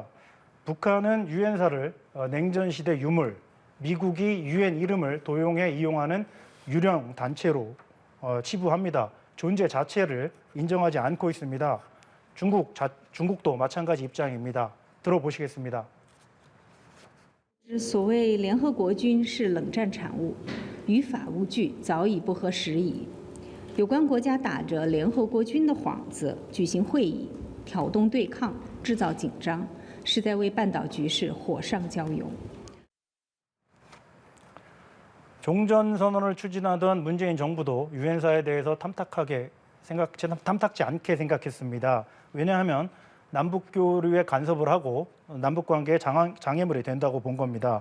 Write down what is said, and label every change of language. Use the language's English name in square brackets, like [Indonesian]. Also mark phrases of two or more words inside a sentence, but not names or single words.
[Korean] 북한은 유엔사를 냉전 시대 유물, 미국이 유엔 이름을 도용해 이용하는 유령 단체로 치부합니다. 존재 자체를 인정하지 않고 있습니다. 중국도 마찬가지 입장입니다. 들어보시겠습니다. [Chinese] 所谓联合国军是冷战产物，于法无据，早已不合时宜。有关国家打着联合国军的幌子举行会议，挑动对抗，制造紧张，是在为半岛局势火上浇油。 [Korean] 종전선언을 추진하던 문재인 정부도 유엔사에 대해서 탐탁지 않게 생각했습니다. 왜냐하면 남북 교류에 간섭을 하고 남북 관계에 장애물이 된다고 본 겁니다.